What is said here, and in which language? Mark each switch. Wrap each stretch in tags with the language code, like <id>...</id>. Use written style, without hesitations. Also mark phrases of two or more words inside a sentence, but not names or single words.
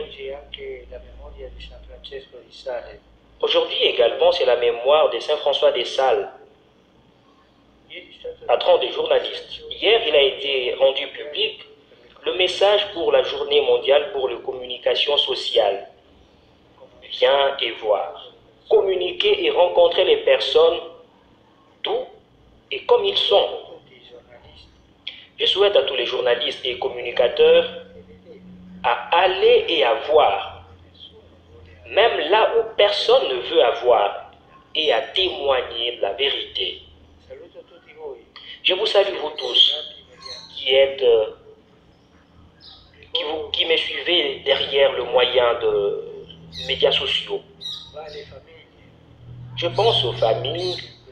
<it>Oggi anche la memoria di San Francesco di Sales.</it> <fr>Aujourd'hui également, c'est la mémoire de Saint François de Sales,</fr> <it>Ieri è stato</it> <fr>patron des journalistes. Hier, il a été rendu public le message pour la journée mondiale pour la communication sociale. Viens et voir. Communiquer et rencontrer les personnes d'où et comme ils sont.</fr> <it>tutti i giornalisti</it> <fr>Je souhaite à tous les journalistes et communicateurs</fr> <it>che vedete,</it> <fr>à aller et à voir,</fr> <it>nessuno vuole</it> <fr>même là où personne ne veut avoir, et à témoigner de la vérité.</fr> <it>Saluto tutti voi.</it> <fr>Je vous salue vous tous qui êtes, qui me suivez derrière le moyen de médias sociaux.</fr> <it>Va alle famiglie,</it> <fr>Je pense aux familles</fr>